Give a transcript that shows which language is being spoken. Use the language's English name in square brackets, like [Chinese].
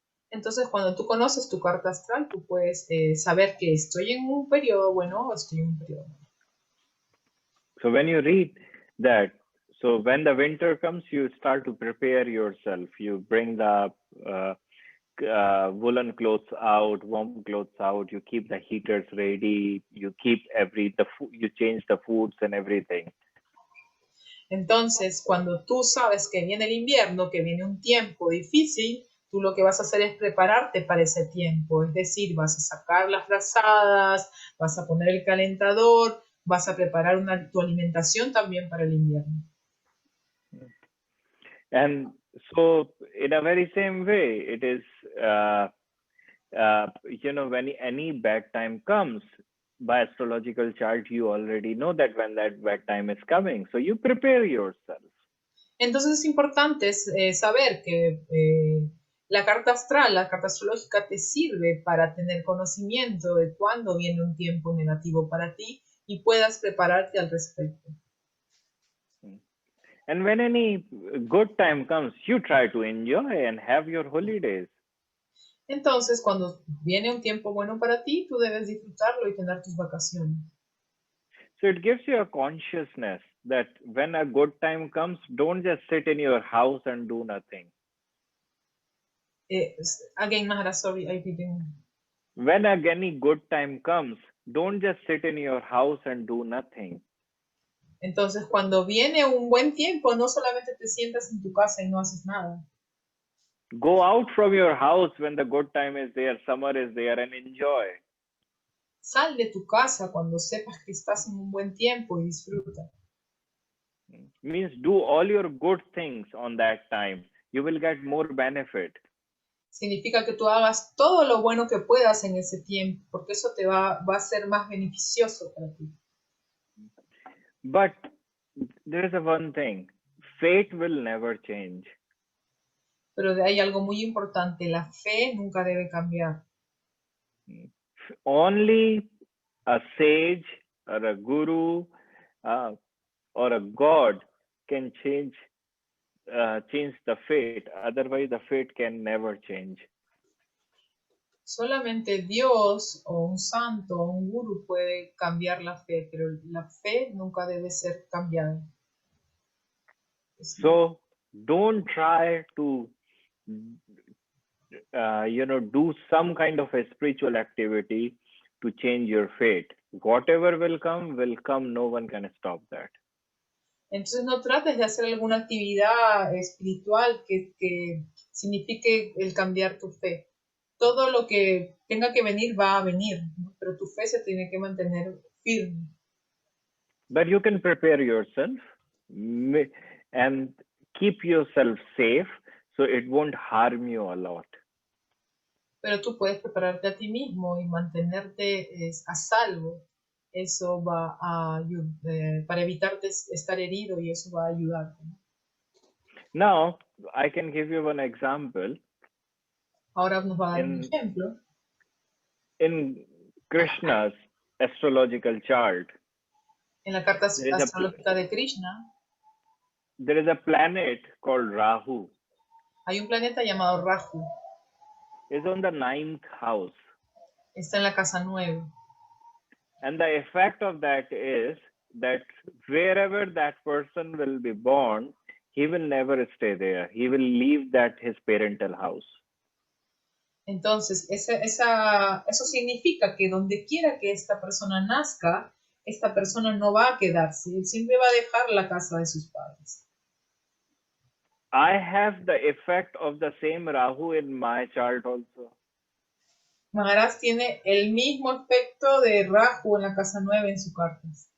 [Spanish] Entonces cuando tú conoces tu carta astral, tú puedes saber que estoy en un periodo bueno o estoy en un periodo malo. [English] So when you read that, so when the winter comes, you start to prepare yourself. You bring the woolen clothes out, warm clothes out. You keep the heaters ready. You keep you change the foods and everything. [Spanish] Entonces, cuando tú sabes que viene el invierno, que viene un tiempo difícil, tú lo que vas a hacer es prepararte para ese tiempo. Es decir, vas a sacar las frazadas, vas a poner el calentador, vas a preparar tu alimentación también para el invierno. [English] And so, in a very same way, it is, when any bad time comes, by astrological chart, you already know that when that bad time is coming. So you prepare yourself. [Spanish] Entonces es importante saber que la carta astral, la carta astrológica te sirve para tener conocimiento de cuándo viene un tiempo negativo para ti y puedas prepararte al respecto. [English] And when any good time comes, you try to enjoy and have your holidays. [Spanish] Entonces, cuando viene un tiempo bueno para ti, tú debes disfrutarlo y tener tus vacaciones. [English] So it gives you a consciousness that when a good time comes, don't just sit in your house and do nothing. Again, Mahara, sorry, I didn't. When any good time comes, don't just sit in your house and do nothing. [Spanish] Entonces, cuando viene un buen tiempo, no solamente te sientas en tu casa y no haces nada. [English] Go out from your house when the good time is there, summer is there, and enjoy. [Spanish] Sal de tu casa cuando sepas que estás en un buen tiempo y disfruta. [English] Means do all your good things on that time. You will get more benefit. [Spanish] Significa que tú hagas todo lo bueno que puedas en ese tiempo, porque eso te va a ser más beneficioso para ti. [English] But there is one thing, fate will never change. [Spanish] Pero hay algo muy importante, la fe nunca debe cambiar. [English] Only a sage or a guru or a god can change the fate. Otherwise, the fate can never change. [Spanish] Solamente Dios o un santo o un gurú puede cambiar la fe, pero la fe nunca debe ser cambiada. [English] So don't try to do some kind of a spiritual activity to change your fate. Whatever will come, no one can stop that. [Spanish] Entonces no trates de hacer alguna actividad espiritual que signifique el cambiar tu fe. Todo lo que tenga que venir va a venir, ¿no? Pero tu fe se tiene que mantener firme. [English] But you can prepare yourself and keep yourself safe so it won't harm you a lot. [Spanish] Pero tú puedes prepararte a ti mismo y mantenerte a salvo. Eso va a ayudar, para evitarte estar herido, y eso va a ayudarte. [English] Now, I can give you one example. [Spanish] Ahora nos va a dar un ejemplo. [English] In Krishna's astrological chart, [Spanish] en la carta astrológica de Krishna, [English] there is a planet called Rahu. [Spanish] Hay un planeta llamado Rahu. [English] It's on the 9th house. [Spanish] Está en la casa 9. [English] And the effect of that is that wherever that person will be born, he will never stay there. He will leave his parental house. [Spanish] Entonces, eso significa que donde quiera que esta persona nazca, esta persona no va a quedarse. Él siempre va a dejar la casa de sus padres. [English] I have the effect of the same Rahu in my chart also. [Spanish] Maharaj tiene el mismo efecto de Rahu en la casa 9 en su carta.